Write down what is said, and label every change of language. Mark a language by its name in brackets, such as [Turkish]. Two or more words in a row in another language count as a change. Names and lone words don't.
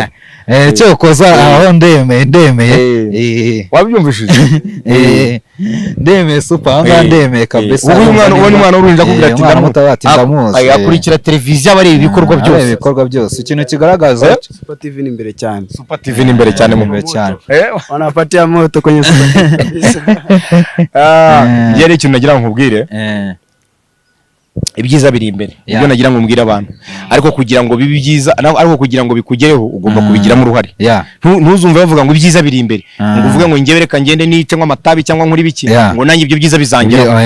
[Kinyarwanda] cyo koza aho ndemeye wabyumvishije ndemeye Super anga ndemeye kabisa ubu umwana ururinda kugira ati ndamuzi akurikira televiziyo abareba ibikorwa byose ikintu kigaragaza Super TV ni imbere cyane Super TV ni imbere cyane mu cyane [Swahili] wanapatia moto kwenye Super TV [Kinyarwanda] yari ikintu nagira ngo nkubwire ibyiza biri imbere ibyo nagira ngo mbwira abantu ariko kugira ngo bibe byiza ariko kugira ngo bikugereho ugomba kubigiramo uruhare ntuzumve bavuga ngo ibyiza biri imbere ngo uvuge ngo ngewe reka ngende nice nk'amatabi cyangwa nkuri biki ngo nanjye ibyo byiza bizangera